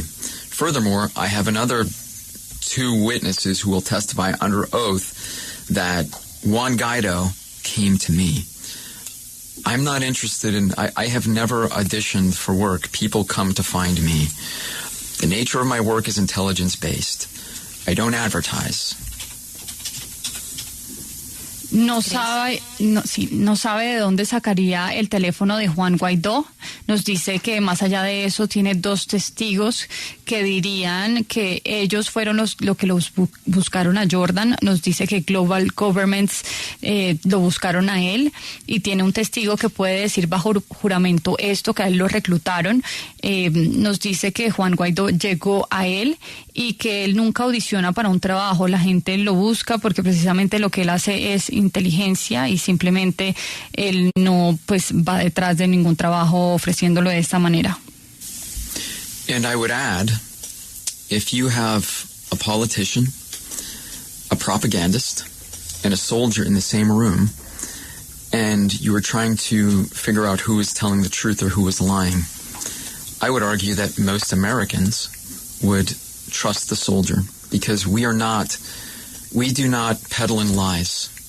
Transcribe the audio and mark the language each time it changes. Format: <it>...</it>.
<en>Furthermore, I have another 2 witnesses who will testify under oath that Juan Guaido came to me. I'm not interested in, I have never auditioned for work. People come to find me. The nature of my work is intelligence-based. I don't advertise.</en> <es>No sabe de dónde sacaría el teléfono de Juan Guaidó. Nos dice que más allá de eso tiene 2 testigos que dirían que ellos fueron lo que los buscaron a Jordan. Nos dice que Global Governments lo buscaron a él y tiene un testigo que puede decir bajo juramento esto, que a él lo reclutaron. Nos dice que Juan Guaidó llegó a él y que él nunca audiciona para un trabajo. La gente lo busca porque precisamente lo que él hace es inteligencia y simplemente él no pues va detrás de ningún trabajo ofreciéndolo de esta manera.</es> <en>And I would add, if you have a politician, a propagandist, and a soldier in the same room, and you are trying to figure out who is telling the truth or who is lying, I would argue that most Americans would trust the soldier because we do not peddle in lies.</en>